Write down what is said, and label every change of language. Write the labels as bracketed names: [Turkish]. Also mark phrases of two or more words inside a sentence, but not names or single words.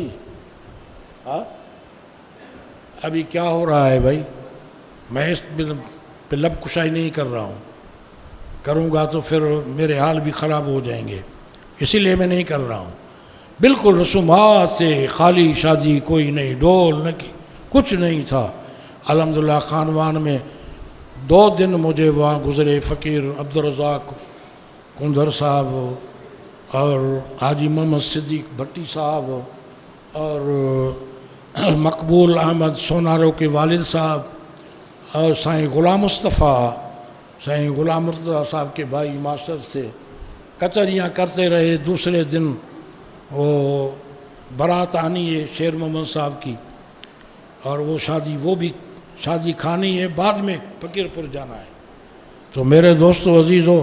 [Urdu] ہاں، ابھی کیا ہو رہا ہے بھائی، میں اس پہ لب کشائی نہیں کر رہا ہوں، کروں گا تو پھر میرے حال بھی خراب ہو جائیں گے، اسی لیے میں نہیں کر رہا ہوں. بالکل رسومات سے خالی شادی، کوئی نہیں ڈھول نہ کی، کچھ نہیں تھا. الحمدللہ خانوان میں 2 دن مجھے وہاں گزرے. فقیر عبدالرزاق کندر صاحب اور حاجی محمد صدیق بھٹی صاحب اور مقبول احمد سونارو کے والد صاحب اور سائیں غلام مصطفیٰ، سائیں غلام مصطفیٰ صاحب کے بھائی ماسٹر تھے. کچہریاں کرتے رہے۔ دوسرے دن وہ بارات آنی ہے شیر محمد صاحب کی, اور وہ بھی شادی کھانی ہے، بعد میں فقیر پور جانا ہے۔ تو میرے دوستو عزیزو،